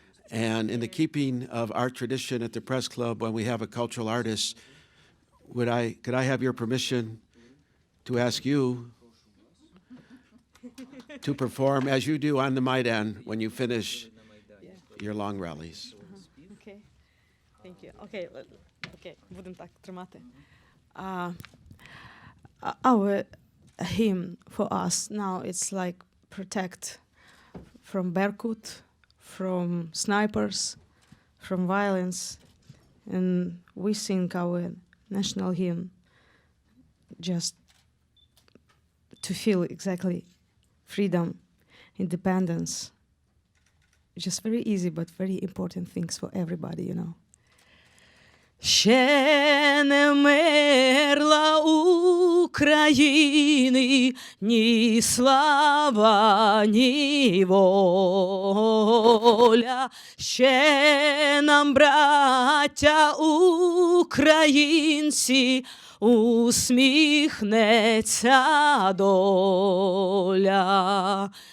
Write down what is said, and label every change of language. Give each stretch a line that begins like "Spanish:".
English: And in the keeping of our tradition at the Press Club, when we have a cultural artist, could I have your permission to ask you to perform as you do on the Maidan when you finish your long rallies? Okay. Thank you.
Ukrainian: Okay, будемо так тримати.
English: Our hymn for us now, it's like protect from Berkut, from snipers, from violence. And we sing our national hymn just to feel exactly freedom, independence. Just very easy, but very important things for everybody, you know.
Ukrainian: Ще не мерла України ні слава, ні воля. Ще нам, браття українці, усміхнеться доля.